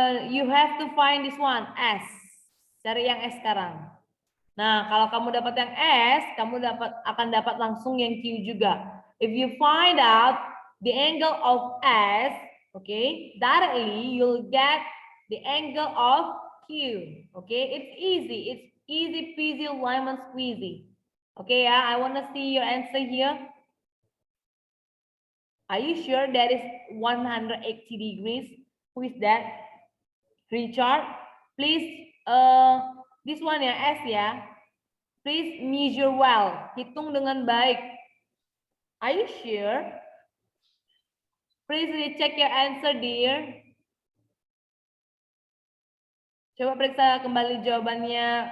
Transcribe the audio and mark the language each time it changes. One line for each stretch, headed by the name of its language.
English: You have to find this one, S.
Indonesian: Cari yang S sekarang. Nah, kalau kamu dapat yang S, kamu akan dapat langsung yang Q juga.
English: If you find out the angle of S, okay, directly you'll get the angle of Q. Okay, it's easy peasy lemon squeezy. Okay, yeah, I want to see your answer here. Are you sure that is 180 degrees? Who is that? Richard, please, this one ya, S ya. Please measure well.
Indonesian: Hitung dengan baik.
English: Are you sure? Please recheck your answer, dear.
Indonesian: Coba periksa kembali jawabannya.